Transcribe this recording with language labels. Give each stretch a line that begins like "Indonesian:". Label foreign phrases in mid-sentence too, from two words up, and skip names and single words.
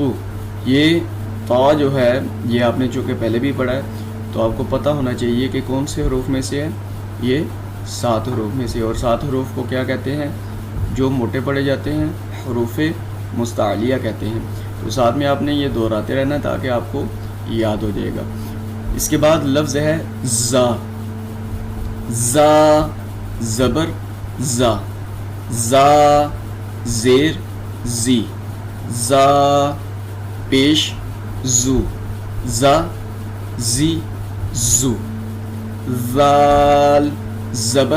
Urdu: یہ تا جو ہے یہ آپ نے چونکہ پہلے بھی پڑھا ہے تو آپ کو پتہ ہونا چاہیے کہ کون سے حروف میں سے ہے، یہ 7 حروف میں سے۔ اور 7 حروف کو کیا کہتے ہیں؟ جو موٹے پڑھے جاتے ہیں حروف مستعلیہ کہتے ہیں۔ تو ساتھ میں آپ نے یہ دہراتے رہنا تاکہ آپ کو یاد ہو جائے گا۔ اس کے بعد لفظ ہے زا، زا زبر زا، زا زیر زی، زا پیش زو، زا زی زو، زال زبر